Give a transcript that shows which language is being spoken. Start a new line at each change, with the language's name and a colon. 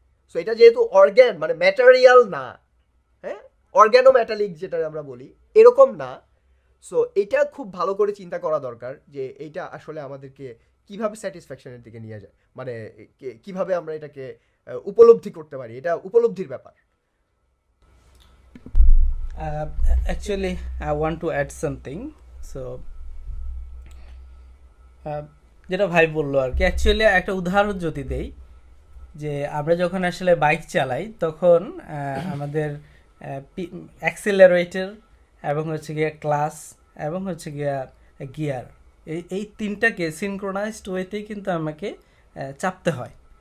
Bangla: So এটা যেহেতু organ, মানে ম্যাটেরিয়াল না, হ্যাঁ, অর্গ্যানো ম্যাটালিক যেটা আমরা বলি, এরকম না। সো এটা খুব ভালো করে চিন্তা করা দরকার যে এইটা আসলে আমাদেরকে কিভাবে স্যাটিসফ্যাকশনের দিকে নিয়ে যায়, মানে কিভাবে আমরা এটাকে উপলব্ধি করতে পারি, এটা উপলব্ধির ব্যাপার।
English: Actually, I want to add something.
Bangla: So, যেটা ভাই বললো আর কি, অ্যাকচুয়ালি একটা উদাহরণ যদি দেই, যে আমরা যখন আসলে বাইক চালাই তখন আমাদের অ্যাক্সিলারেটর এবং হচ্ছে গিয়া ক্লাস এবং হচ্ছে গিয়া গিয়ার, এই তিনটাকে সিনক্রোনাইজড ওয়েতেই কিন্তু আমাকে চাপতে হয়।